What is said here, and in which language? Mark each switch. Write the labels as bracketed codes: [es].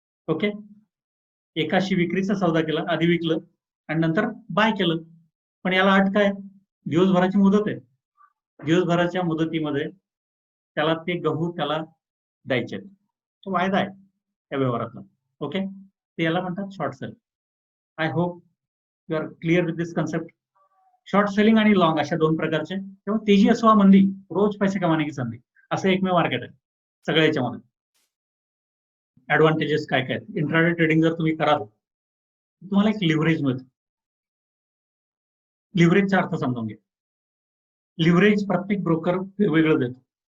[mr] Okay, एकाशी विक्रीचा सौदा केला, आधी विकलं आणि नंतर बाय केलं. पण याला अट काय, दिवसभराची मुदत आहे. दिवसभराच्या मुदतीमध्ये त्याला ते गहू त्याला द्यायचे. तो वायदा आहे त्या व्यवहारातला. ओके, ते याला म्हणतात short sale. [en] I hope you are clear with this concept. [mr] Short selling आणि लॉंग अशा दोन प्रकारचे. तेव्हा तेजी असो मंदी, रोज पैसे कमाने की संधी, असं एकमेव मार्केट आहे सगळ्या याच्यामध्ये. ऍडव्हान्टेजेस काय काय आहेत, इंट्राडे ट्रेडिंग जर तुम्ही कराल तुम्हाला एक लिव्हरेज मिळतं. लिव्हरेजचा अर्थ समजून घ्या. लिव्हरेज प्रत्येक ब्रोकर वेगवेगळं देतो.